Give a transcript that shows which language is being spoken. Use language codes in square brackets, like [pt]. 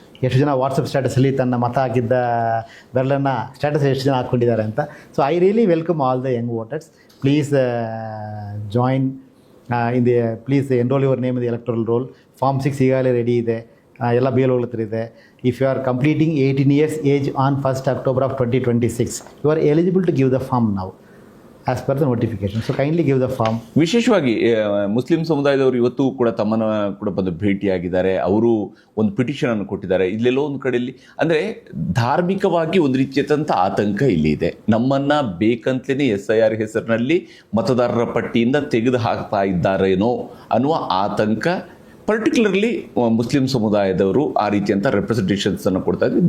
[kn] ಎಷ್ಟು ಜನ ವಾಟ್ಸಪ್ ಸ್ಟೇಟಸಲ್ಲಿ ತನ್ನ ಮತ ಹಾಕಿದ್ದ ಬೆರಳನ್ನು ಸ್ಟೇಟಸ್ ಎಷ್ಟು ಜನ ಹಾಕ್ಕೊಂಡಿದ್ದಾರೆ ಅಂತ. [en] So I really welcome all the young voters. Please join please enrol your name in the electoral roll. [kn] Form 6 ಈಗಾಗಲೇ ರೆಡಿ ಇದೆ, ಎಲ್ಲ BLOಗಳ ಹತ್ರ ಇದೆ. [en] If you are completing 18 years age on 1st October of 2026, you are eligible to give the form now as per the notification. So kindly give the form. [kn] ವಿಶೇಷವಾಗಿ Muslim ಸಮುದಾಯದವರು ಇವತ್ತು ಕೂಡ ತಮ್ಮನ್ನು ಕೂಡ ಬಂದು ಭೇಟಿಯಾಗಿದ್ದಾರೆ. ಅವರು ಒಂದು ಪಿಟಿಷನ್ ಅನ್ನು ಕೊಟ್ಟಿದ್ದಾರೆ. ಇಲ್ಲೆಲ್ಲೋ ಒಂದು ಕಡೆಯಲ್ಲಿ ಅಂದರೆ ಧಾರ್ಮಿಕವಾಗಿ ಒಂದು ರೀತಿಯಾದಂಥ ಆತಂಕ ಇಲ್ಲಿ ಇದೆ. ನಮ್ಮನ್ನ ಬೇಕಂತಲೇ SIR ಹೆಸರಿನಲ್ಲಿ ಮತದಾರರ ಪಟ್ಟಿಯಿಂದ ತೆಗೆದು ಹಾಕ್ತಾ ಇದ್ದಾರೇನೋ ಅನ್ನುವ ಆತಂಕ ಪರ್ಟಿಕ್ಯುಲರ್ಲಿ ಮುಸ್ಲಿಂ ಸಮುದಾಯದವರು ಆ ರೀತಿಯಂಥ ರೆಪ್ರೆಸೆಂಟೇಷನ್ಸ್ ಅನ್ನು ಕೊಡ್ತಾ ಇದ್ದಾರೆ.